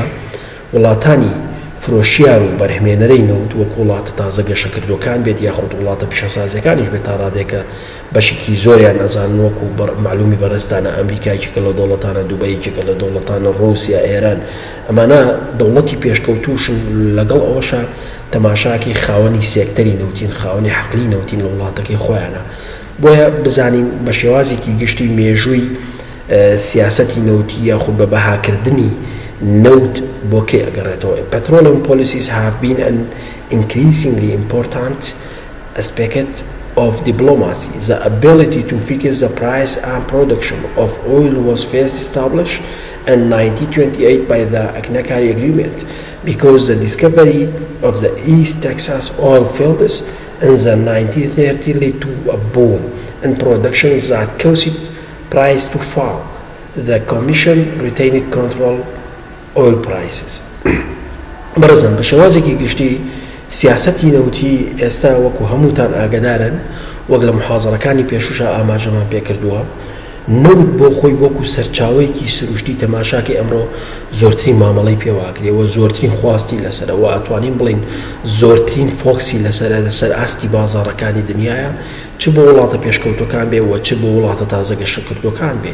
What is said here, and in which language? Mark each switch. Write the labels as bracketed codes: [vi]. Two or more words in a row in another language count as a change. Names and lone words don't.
[ckb] وڵاتانی فرۆشیار و بەرهمێنەرەی نەوت وەک وڵاتە تازە گەشەکردوەکان بێت یاخود وڵاتە پیشەسازیەکانیش بێت تا ڕادێکە بەشێکی زۆریان نەزانن وەکو معلومی بەڕێستانە ئەمریکایەکێکە لە دەوڵەتانە دووبەیەکێکە لە دەوڵەتانە ڕووسیا ئێران ئەمانە دەوڵەتی پێشکەوتوشن لەگەڵ ئەوەشە تەماشاکی خاوەنی سێکتەری نەوتین خاوەنی حەقلی نەوتین لە وڵاتەکەی خۆیانە. بۆیە بزانین بە شێوازێکی گشتی مێژووی سیاسەتی نەوتی یاخود بە بەهاکردنی نەوت بۆ کێ ئەگەڕێتەوە. [en] Petroleum policies have been an increasingly important aspect of diplomacy. The ability to fix the price and production of oil was first established in 1928 by the Akinakari Agreement because the discovery of the East Texas oil fields in the 1930s led to a boom in production that caused price to fall. The Commission retained control oil prices. [ckb] بەڕێزان بە شێوازێکی گشتی سیاسەتی نەوتی ئێستا وەکو هەمووتان ئاگدارن وەک لە محازەڕەکانی پێشوشە ئاماژەمان پێکردووە نەوت بۆ خۆی وەکو سەرچاوەیەکی سروشتی تەماشاکی ئەمڕۆ زۆرترین مامەڵەی پێواکرێەوە زۆرترین خواستی لەسەرەوە ئەتوانین بڵین زۆرترین فۆکسی لەسەر ئاستی بازاڕەکانی دنیاە چ بۆ وڵاتە پێشکەوتەکان بێ و چ بۆ وڵاتە تازە گەشەکردوەکان بێ.